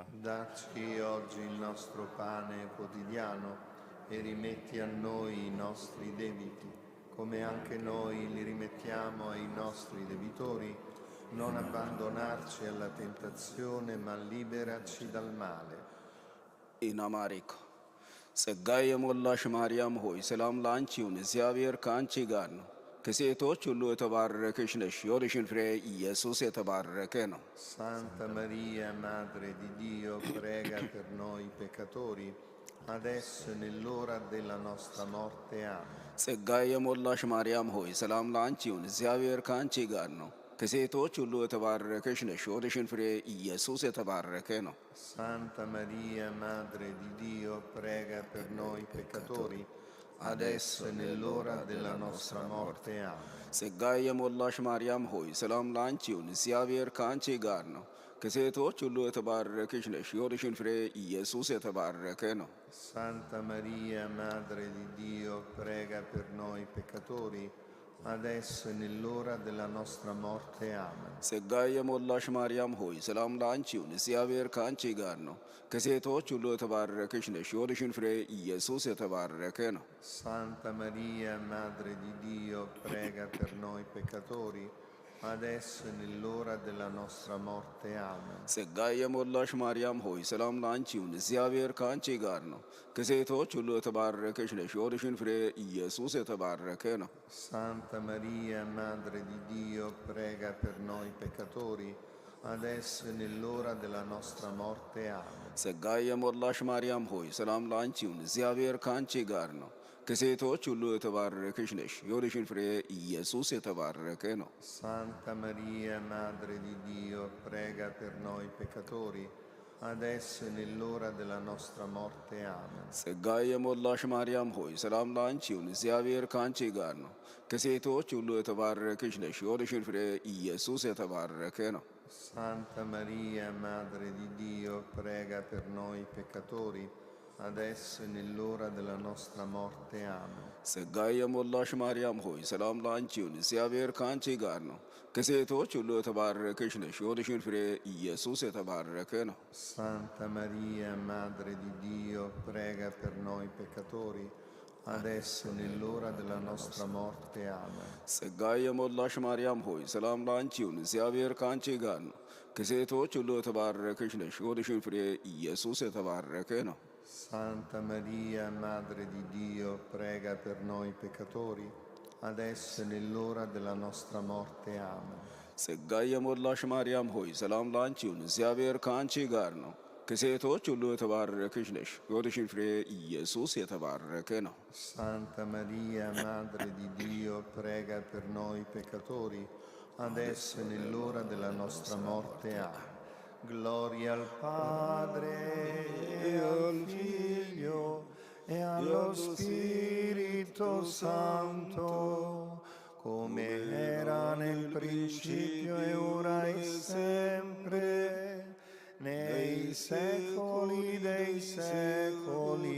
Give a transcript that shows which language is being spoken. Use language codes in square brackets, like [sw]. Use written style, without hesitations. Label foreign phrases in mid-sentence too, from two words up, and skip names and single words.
[it] Dacci oggi il nostro pane quotidiano e rimetti a noi i nostri debiti, come anche noi li rimettiamo ai nostri debitori. Non abbandonarci alla tentazione, ma liberaci dal male. [am] ኢናማሪክ ጸጋዬ የሞላሽ ማርያም ሆይ ሰላም ላንቺ ይሁን፣ እግዚአብሔር ከአንቺ ጋር ነው። ከሴቶች ሁሉ የተባረክሽ ነሽ፣ የሆድሽን ፍሬ ኢየሱስ የተባረከ ነው። [it] Santa Maria, Madre di Dio, prega per noi peccatori, adesso e nell'ora della nostra morte. Amen. [am] ጸጋዬ የሞላሽ ማርያም ሆይ ሰላም ላንቺ ይሁን፣ እግዚአብሔር ከአንቺ ጋር ነው። ከሴቶች ሁሉ የተባረክሽ ነሽ፣ የሆድሽን ፍሬ ኢየሱስ የተባረከ ነው። [it] Santa Maria, Madre di Dio, prega per noi peccatori, adesso e nell'ora della nostra morte. Amen. [am] ጸጋዬ የሞላሽ ማርያም ሆይ ሰላም ላንቺ ይሁን፣ እግዚአብሔር ከአንቺ ጋር ነው። ከሴቶች ሁሉ የተባረክሽ ነሽ፣ የሆድሽን ፍሬ ኢየሱስ የተባረከ ነው። [it] Santa Maria, Madre di Dio, prega per noi peccatori, adesso e nell'ora della nostra morte. Amen. [am] ጸጋዬ የሞላሽ ማርያም ሆይ ሰላም ላንቺ ይሁን፣ እግዚአብሔር ከአንቺ ጋር ነው። ከሴቶች ሁሉ የተባረክሽ ነሽ፣ የሆድሽን ፍሬ ኢየሱስ የተባረከ ነው። [it] Santa Maria, Madre di Dio, prega per noi peccatori, adesso e nell'ora della nostra morte. Amen. [am] ጸጋዬ የሞላሽ ማርያም ሆይ ሰላም ላንቺ ይሁን፣ እግዚአብሔር ከአንቺ ጋር ነው። ከሴቶች ሁሉ የተባረክሽ ነሽ፣ የሆድሽን ፍሬ ኢየሱስ የተባረከ ነው። [it] Santa Maria, Madre di Dio, prega per noi peccatori, adesso e nell'ora della nostra morte. Amen. [am] ጸጋዬ የሞላሽ ማርያም ሆይ ሰላም ላንቺ ይሁን፣ እግዚአብሔር ከአንቺ ጋር ነው። ከሴቶች ሁሉ የተባረክሽ ነሽ፣ የሆድሽን ፍሬ ኢየሱስ የተባረከ ነው። [it] Santa Maria, Madre di Dio, prega per noi peccatori, adesso e nell'ora della nostra morte. Amen. [am] ጸጋዬ የሞላሽ ማርያም ሆይ ሰላም ላንቺ ይሁን፣ እግዚአብሔር ከአንቺ ጋር ነው። ከሴቶች ሁሉ የተባረክሽ ነሽ፣ የሆድሽን ፍሬ ኢየሱስ የተባረከ ነው። [it] Santa Maria, Madre di Dio, prega per noi peccatori, adesso e nell'ora della nostra morte. Amen. [am] ጸጋዬ የሞላሽ ማርያም ሆይ ሰላም ላንቺ ይሁን፣ እግዚአብሔር ከአንቺ ጋር ነው። ከሴቶች ሁሉ የተባረክሽ ነሽ፣ የሆድሽን ፍሬ ኢየሱስ የተባረከ ነው። [it] Santa Maria, Madre di Dio, prega per noi peccatori, adesso e nell'ora della nostra morte. Amen. [am] ጸጋዬ የሞላሽ ማርያም ሆይ ሰላም ላንቺ ይሁን፣ እግዚአብሔር ከአንቺ ጋር ነው። ከሴቶች ሁሉ የተባረክሽ ነሽ፣ የሆድሽን ፍሬ ኢየሱስ የተባረከ ነው። [it] Santa Maria, Madre di Dio, prega per noi peccatori, adesso e nell'ora della nostra morte. Amen. [am] ጸጋዬ የሞላሽ ማርያም ሆይ ሰላም ላንቺ ይሁን፣ እግዚአብሔር ከአንቺ ጋር ነው። ከሴቶች ሁሉ የተባረክሽ ነሽ፣ የሆድሽን ፍሬ ኢየሱስ የተባረከ ነው። [it] Santa Maria, Madre di Dio, prega per noi peccatori, adesso e nell'ora della nostra morte. Amen. Gloria al Padre e al Figlio e allo Spirito Santo, come era nel principio e ora e sempre, nei secoli dei secoli.